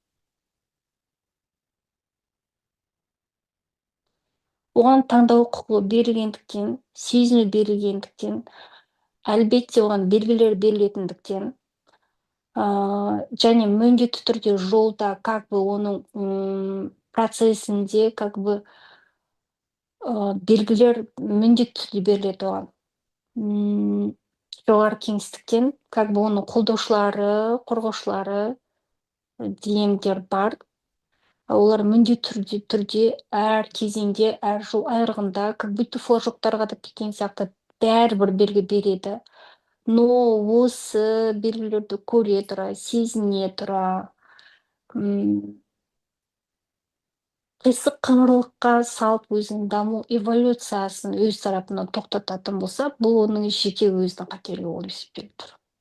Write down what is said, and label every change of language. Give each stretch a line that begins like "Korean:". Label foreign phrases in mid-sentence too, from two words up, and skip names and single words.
Kazakh: Оған таңдау құқығы берілгендіктен, сезіну берілгендіктен, әлбетте оған белгілер берілетіндіктен, және міндетті түрде жолда
Russian: как бы
Kazakh: оның процесінде
Russian: как бы
Kazakh: белгілер міндетті түрде беріледі оған. Жоғары кеңістіктен
Russian: как бы
Kazakh: оның қолдаушылары, қорғаушылары дегендер бар. Олар міндетті түрде әр кезеңде, әр жыл айрығында,
Russian: как будто
Kazakh: флажоктарға да кеткен сияқты бәрібір белгі береді. Но осы белгілерді көре тұра, сезіне тұра, қисық қыңырлыққа салып өзінің даму эволюциясын өз тарапынан тоқтататын болса, бұл оның жеке өзінің қателігі болып есептеліп тұр.